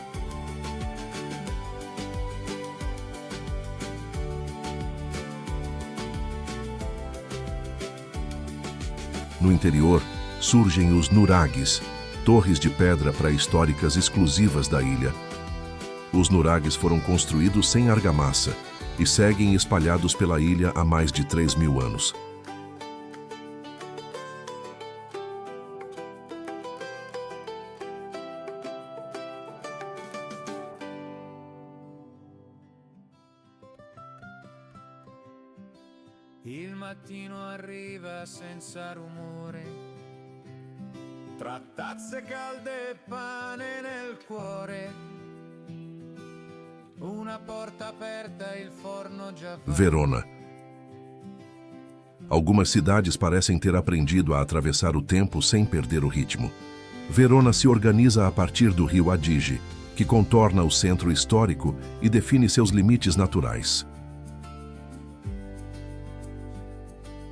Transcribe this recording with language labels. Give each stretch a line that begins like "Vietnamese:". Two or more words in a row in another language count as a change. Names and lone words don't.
Portuguese: No interior, surgem os nuragues, torres de pedra pré-históricas exclusivas da ilha. Os nuragues foram construídos sem argamassa e seguem espalhados pela ilha há mais de 3.000 anos.
Italian: Il mattino arriva senza rumore, tra tazze calde e pane nel cuore. Una porta aperta, il forno già va. Verona.
Portuguese: Algumas cidades parecem ter aprendido a atravessar o tempo sem perder o ritmo. Verona se organiza a partir do rio Adige, que contorna o centro histórico e define seus limites naturais.